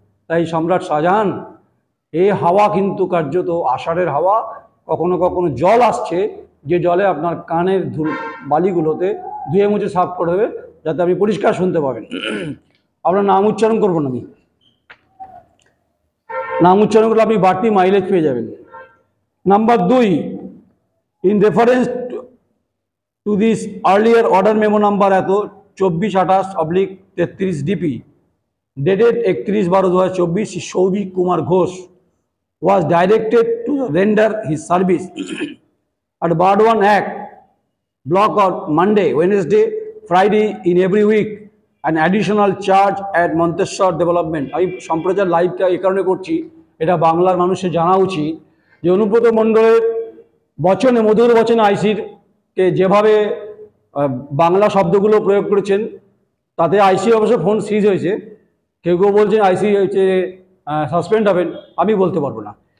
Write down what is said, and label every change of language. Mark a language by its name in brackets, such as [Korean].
[Bangla] তাই সম্রাট শাহজাহান, এই হাওয়া কিন্তু কার্যত আষাঢ়ের হাওয়া। কখনো কখনো জল আসছে, যে জলে আপনার কানের বালিগুলোতে ধুয়ে মুছে সাফ করে দেবে, যাতে আপনি পরিষ্কার শুনতে পাবেন। আপনার নাম উচ্চারণ করবো না, আমি নাম উচ্চারণ করলে আপনি বাড়তি মাইলেজ পেয়ে যাবেন। [English] Number 2, in reference to this earlier order memo number এত 2428/33 DP dated 31/12/2024, Souvik Kumar Ghosh was directed to render his service at Bardhaman Act block on Monday, Wednesday, Friday in every week, an additional charge at Monteshwar Development। [Bangla] আমি সম্প্রচার লাইভটা এই কারণে করছি, এটা বাংলার মানুষের জানা উচিত যে অনুব্রত মণ্ডলের বচনে, মধুর বচনে আইসিকে যেভাবে বাংলা শব্দগুলো প্রয়োগ করেছেন, তাতে আইসি অবশ্য ফোন সিজ হয়েছে। কেউ কেউ বলছেন আইসি হয়েছে সাসপেন্ড হবেন, আমি বলতে পারবো না।